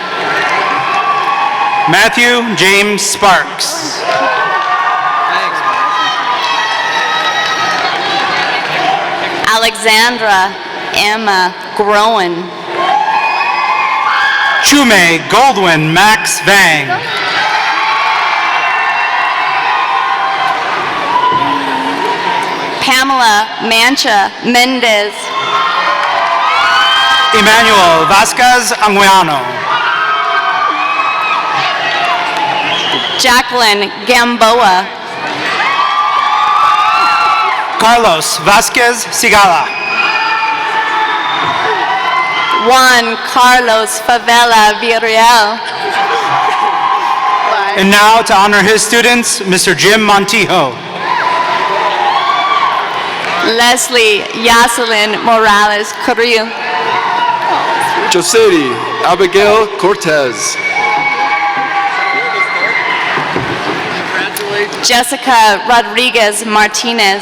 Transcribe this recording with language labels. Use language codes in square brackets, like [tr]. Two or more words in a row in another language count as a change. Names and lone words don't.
[en] Matthew James Sparks. Alexandra Emma Groen. Chume Goldwyn Max Vang. Pamela Mancha Mendez. Emmanuel Vasquez Anguiano. Jacqueline Gamboa. Carlos Vasquez Sigala. Juan Carlos Favela Villarreal. And now to honor his students, Mr. Jim Montijo. Leslie Yaselin Morales Carrillo. Josedi Abigail Cortez. Jessica Rodriguez Martinez.